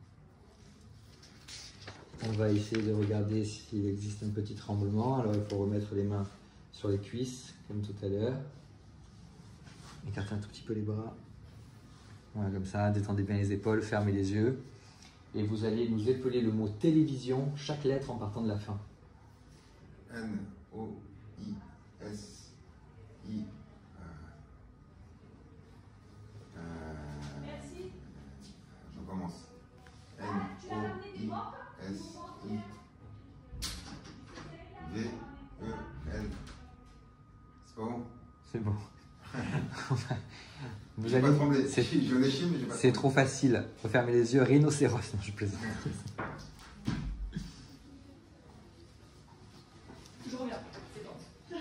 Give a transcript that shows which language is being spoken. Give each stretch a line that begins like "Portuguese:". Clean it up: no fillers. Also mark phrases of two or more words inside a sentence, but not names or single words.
French: On va essayer de regarder s'il existe un petit tremblement. Alors il faut remettre les mains sur les cuisses, comme tout à l'heure. Écartez un tout petit peu les bras. Voilà, comme ça, détendez bien les épaules, fermez les yeux. Et vous allez nous épeler le mot télévision, chaque lettre en partant de la fin. N-O-I-S-I. Merci. Je commence. N-O-I-S-I. V-E-L. C'est pas bon? C'est bon. Vous J'ai allez... pas tremblé. C'est J'en ai chié, mais j'ai pas tremblé. trop facile. Faut fermer les yeux. Rhinocéros. Non, je plaisante. Je reviens, c'est bon.